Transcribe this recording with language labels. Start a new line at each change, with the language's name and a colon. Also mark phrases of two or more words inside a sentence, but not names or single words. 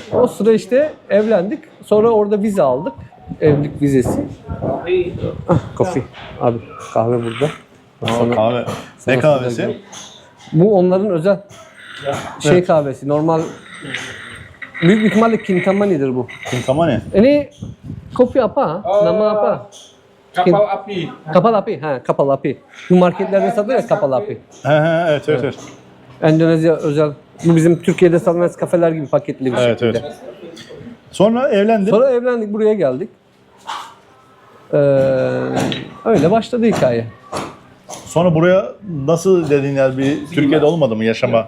Turkish: O sıra işte evlendik. Sonra orada vize aldık. Evlilik vizesi. Kofi. Abi kahve burada. Ama kahve. sana Ne kahvesi? söyleyeyim. Bu onların özel şey kahvesi. Normal büyük bir ihtimalle Kintamani'dir bu. Kintamani.
Indonesian: Ini kopi apa? Nama apa? Kapal api. Kapal api. Ha, kapal api.
Turkish: Bu marketlerde satılıyor ya kapal api. Evet. Endonezya özel. Bu bizim Türkiye'de satılan kafeler gibi paketli bir Evet, şekilde. evet. Sonra evlendin. Sonra evlendik, buraya geldik. Öyle başladı hikaye. Sonra buraya nasıl dedin yani bir Türkiye'de olmadı mı yaşama?